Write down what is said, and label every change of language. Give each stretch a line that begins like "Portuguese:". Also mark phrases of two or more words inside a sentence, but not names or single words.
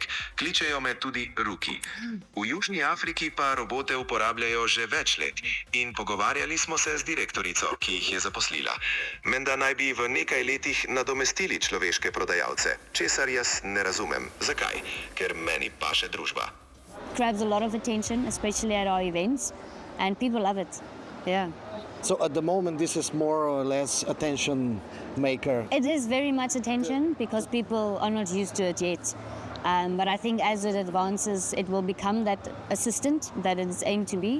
Slovenian: Kličejo me tudi Ruki. V Južni Afriki pa robote uporabljajo že več let in pogovarjali smo se z direktorico, ki jih je zaposlila. Menda naj bi v nekaj letih nadomestili človeške prodajalce, česar jaz ne razumem. Zakaj? Ker meni paše družba.
English: Grabs a lot of attention, especially at our events, and people love it. Yeah. So at the moment, this is more or less attention maker. It is very much attention because people are not used to it yet. But I think as it advances, it will become that assistant that it's aimed to be.